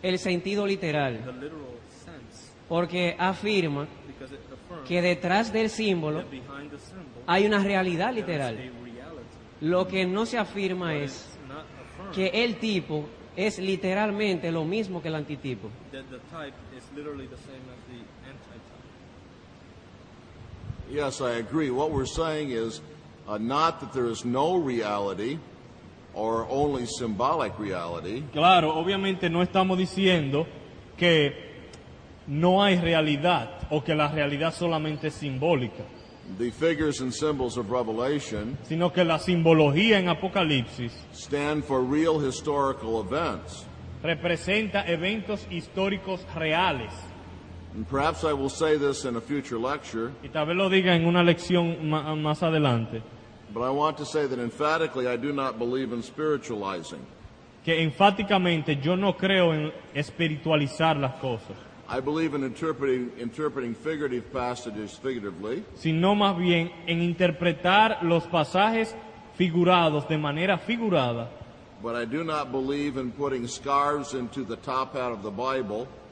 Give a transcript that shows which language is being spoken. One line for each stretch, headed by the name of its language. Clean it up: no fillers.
Spanish: el sentido literal,
English: the literal sense
Spanish: porque afirma
English: because it affirms
Spanish: que detrás del símbolo
English: that behind the symbol
Spanish: hay una realidad
English: there is
Spanish: literal.
English: a reality.
Spanish: Lo que no se afirma es
English: It's not affirmed
Spanish: que el tipo es literalmente lo mismo que el antitipo.
English: that the type is literally the same as the antitype. Yes, I agree. What we're saying is not that there is no reality or only symbolic reality,
Spanish: Claro, obviamente no estamos diciendo que no hay realidad o que la realidad solamente es simbólica,
English: the figures and symbols of Revelation
Spanish: sino que la simbología en Apocalipsis
English: stand for real historical events.
Spanish: representa eventos históricos reales.
English: And perhaps I will say this in a future lecture,
Spanish: Y tal vez lo diga en una lección más adelante,
English: but I want to say that emphatically I do not believe in spiritualizing.
Spanish: que enfáticamente yo no creo en espiritualizar las cosas,
English: I believe in interpreting figurative passages figuratively,
Spanish: sino más bien en interpretar los pasajes figurados de manera figurada,
English: but I do not believe in putting scarves into the top hat of the Bible